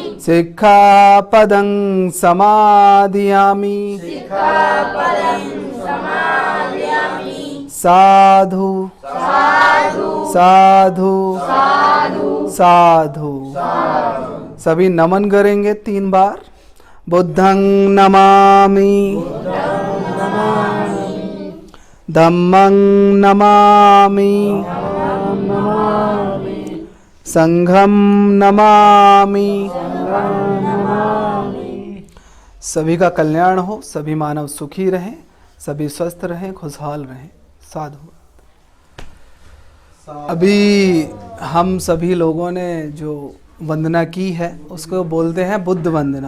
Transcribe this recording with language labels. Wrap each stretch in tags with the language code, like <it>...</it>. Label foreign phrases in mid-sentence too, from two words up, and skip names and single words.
<pi>सिक्खापदं समादयामि। सिक्खापदं समादयामि। साधु साधु साधु साधु</pi> <hi>साधु। सभी नमन करेंगे 3 बार।</hi> <pi>बुद्धं नमामि। धम्मं नमामि। संघं नमामि।</pi> <hi>सभी का कल्याण हो, सभी मानव सुखी रहें, सभी स्वस्थ रहें, खुशहाल रहें।</hi> <pi>साधु।</pi> <hi>अभी हम सभी लोगों ने जो वंदना की है उसको बोलते हैं बुद्ध वंदना।</hi>